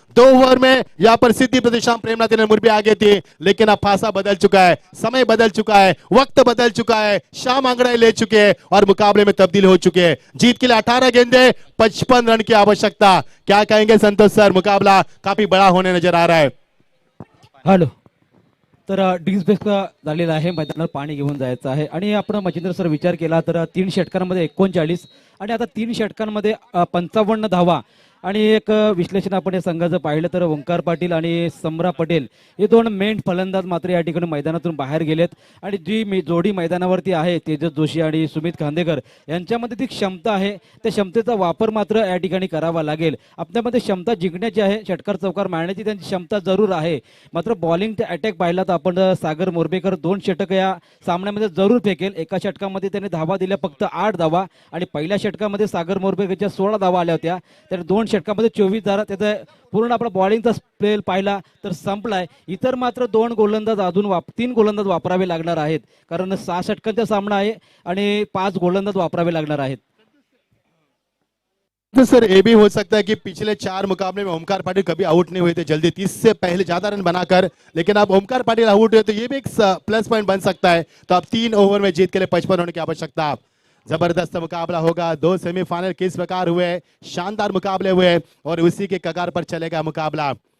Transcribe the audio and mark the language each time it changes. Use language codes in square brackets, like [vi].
[hi] 2 over में यहाँ पर सिद्धि प्रतिष्ठान प्रेमनाथ मुर्बी आगे थी, लेकिन अब फासा बदल चुका है, समय बदल चुका है, वक्त बदल चुका है, शाम आंकड़े ले चुके हैं और मुकाबले में तब्दील हो चुके हैं। जीत के लिए 18 गेंदे 55 रन की आवश्यकता। क्या कहेंगे संतोष सर, मुकाबला काफी बड़ा होने नजर आ रहा है। [mr] हॅलो, तर डिस्बेस झालेला आहे, मैदानावर पाणी घेऊन जायचं आहे आणि आपण मच्छिंद्र सर विचार केला तर 3 षटकांमध्ये 39 आणि आता 3 षटकांमध्ये 55 धावा आणि एक विश्लेषण आपण या संघाचं पाहिलं तर ओंकार पाटील आणि सम्रा पटेल हे 2 मेन फलंदाज मात्र या ठिकाणी मैदानातून बाहेर गेलेत आणि जी जोडी मैदानावरती आहे तेजस जोशी आणि सुमित खांदेकर यांच्यामध्ये ती क्षमता आहे, त्या क्षमतेचा वापर मात्र या ठिकाणी करावा लागेल। आपल्यामध्ये क्षमता जिंकण्याची आहे, षटकार चौकार मारण्याची त्यांची क्षमता जरूर आहे, मात्र बॉलिंग ते अटॅक पाहिला तर आपण सागर मोरबेकर 2 षटक या सामन्यामध्ये जरूर फेकेल। एका षटकामध्ये त्याने धावा दिल्या फक्त 8 धावा आणि पहिल्या षटकामध्ये सागर मोरबेकरच्या 16 धावा आल्या होत्या, त्याने 2 षटकामध्ये 24 धावा, त्याचा पूर्ण आपला बॉलिंगचा स्पेल पाहिला तर संपलाय। इतर मात्र 2 गोलंदाज अजून 3 गोलंदाज वापरावे लागणार आहेत, कारण 6 षटकांचा सामना आहे आणि 5 गोलंदाज वापरावे लागणार आहेत। [hi] तो सर ये भी हो सकता है कि पिछले 4 मुकाबले में ओमकार पाटिल कभी आउट नहीं हुए थे जल्दी 30 से पहले ज्यादा रन बनाकर, लेकिन अब ओमकार पाटिल आउट हुए तो ये भी एक प्लस पॉइंट बन सकता है। तो अब 3 ओवर में जीत के लिए 55 होने की आवश्यकता। जबरदस्त मुकाबला होगा, 2 सेमीफाइनल किस प्रकार हुए, शानदार मुकाबले हुए और उसी के कगार पर चलेगा मुकाबला।